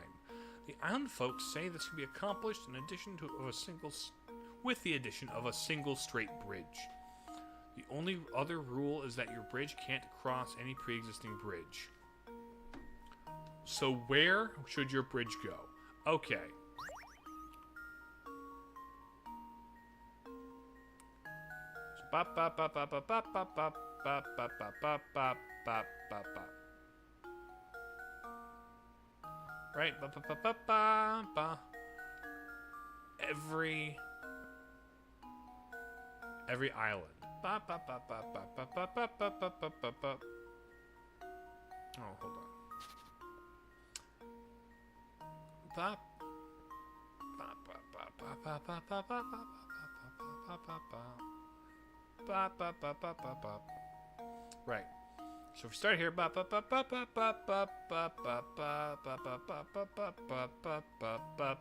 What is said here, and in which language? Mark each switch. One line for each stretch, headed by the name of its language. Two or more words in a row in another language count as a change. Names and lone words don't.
English: The island folks say this can be accomplished with the addition of a single straight bridge. The only other rule is that your bridge can't cross any pre-existing bridge. So where should your bridge go? Okay. Bop bop bop bop bop bop bop bop bop bop bop bop bop bop bop bop. Right, ba ba ba ba ba ba. Every island. Ba ba ba ba ba ba ba ba ba ba ba ba ba. Oh, hold on. Ba ba ba ba ba ba ba ba ba ba ba ba ba. Ba, ba, ba, ba, ba, ba. Right. So if we start here, ba ba ba ba ba ba ba ba ba ba ba ba ba ba ba ba ba ba ba.